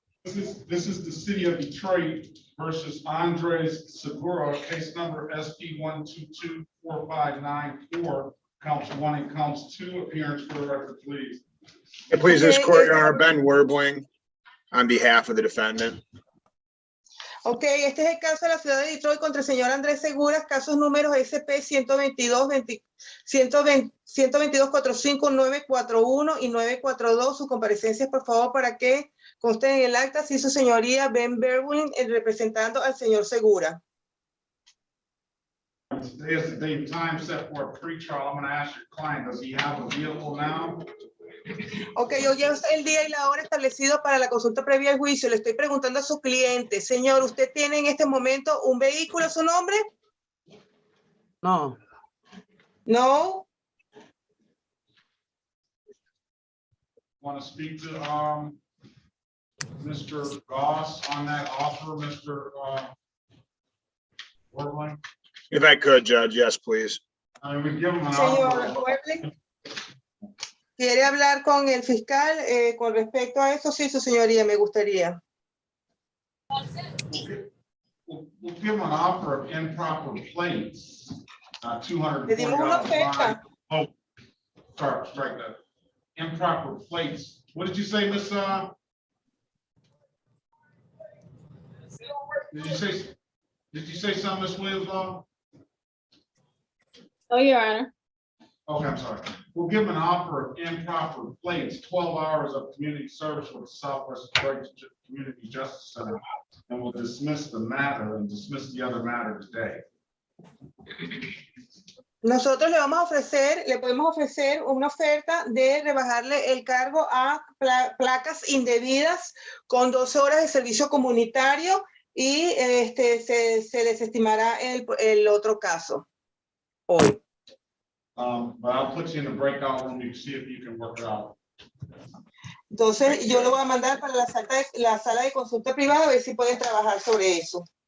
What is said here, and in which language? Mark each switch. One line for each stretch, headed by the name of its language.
English: This is the city of Detroit versus Andres Segura, case number SP 1224594, counts 1 and counts 2. Appearance for the record, please. Hey, please, this court, Your Honor, Ben Werbling, on behalf of the defendant.
Spanish: Ok, este es el caso de la ciudad de Detroit contra el señor Andrés Seguras, casos números SP 122-45-941 y 942. Sus comparecencias, por favor, para que consten en el acta, si su señoría Ben Berwin, representando al señor Segura.
English: Today is the date and time set for a pre-trial. I'm going to ask your client, does he have a vehicle now?
Spanish: Ok, hoy es el día y la hora establecido para la consulta previa al juicio. Le estoy preguntando a su cliente, señor, ¿usted tiene en este momento un vehículo a su nombre? No.
English: No. Want to speak to Mr. Goss on that offer, Mr. Warbling? If I could, Judge, yes, please. We give him an
Spanish: Señor
English: offer.
Spanish: Warbling, ¿quiere hablar con el fiscal con respecto a eso? Sí, su señoría, me gustaría.
English: We'll give him an offer of improper plates.
Spanish: Le dimos una oferta.
English: Oh, sorry, strike that. Improper plates. What did you say, Miss? Did you say something, Miss Williams? Oh, Your Honor. Okay, I'm sorry. We'll give him an offer of improper plates, 12 hours of community service with the Southwest Detroit Community Justice Center, and we'll dismiss the matter and dismiss the other matter today.
Spanish: Nosotros le podemos ofrecer una oferta de rebajarle el cargo a placas indebidas con 12 horas de servicio comunitario y se desestimará el otro caso hoy.
English: But I'll put you in the breakout room to see if you can work it out.
Spanish: Entonces yo lo voy a mandar para la sala de consulta privada a ver si pueden trabajar sobre eso.